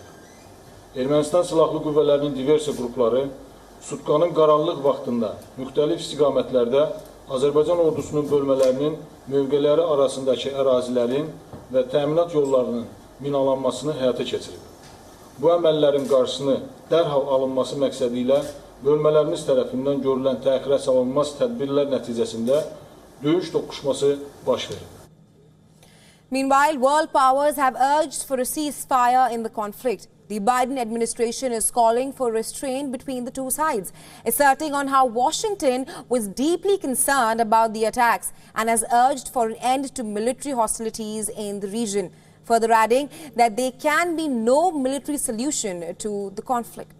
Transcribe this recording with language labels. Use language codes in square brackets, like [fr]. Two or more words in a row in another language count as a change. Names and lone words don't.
[az] Ermənistan silahlı qüvvələrinin diversiya qrupları sutkanın qaranlıq vaxtında müxtəlif istiqamətlərdə Azərbaycan ordusunun bölmələrinin mövqeləri arasındakı ərazilərin və təminat yollarının minalanmasını həyata keçirib. Bu əməllərin qarşısını dərhal alınması məqsədi ilə bölmələrimiz tərəfindən görülən təxirə salınmaz tədbirlər nəticəsində döyüş toqquşması baş verib. [en] Meanwhile, world powers have urged for a ceasefire in the conflict. The Biden administration is calling for restraint between the two sides, asserting on how Washington was deeply concerned about the attacks and has urged for an end to military hostilities in the region, further adding that there can be no military solution to the conflict.